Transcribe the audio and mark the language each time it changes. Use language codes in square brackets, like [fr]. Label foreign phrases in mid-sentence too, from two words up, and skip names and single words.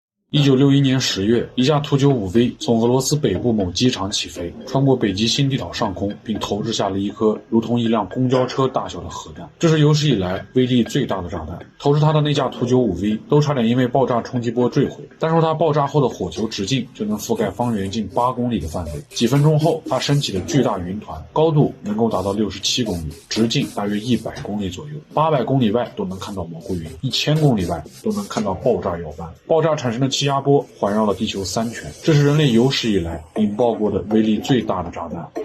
[zh] 1961 年10月，一架图95V 从俄羅斯北部某机场起飞，穿过北极星地岛上空，并投掷下了一颗如同一辆公交車大小的核弹。这是有史以来威力最大的炸弹。投掷它的那架图95V 都差点因为爆炸冲击波坠毁。单说它爆炸後的火球直徑就能覆蓋方圆近8公里的範圍。幾分鐘後，它升起的巨大雲團，高度能夠達到67公里，直徑大約100公里左右。800公里外都能看到蘑菇雲，1000公里外都能看到爆炸耀斑。爆炸產生的氣壓波環繞了地球3圈，這是人類有史以來引爆過的威力最大的炸彈。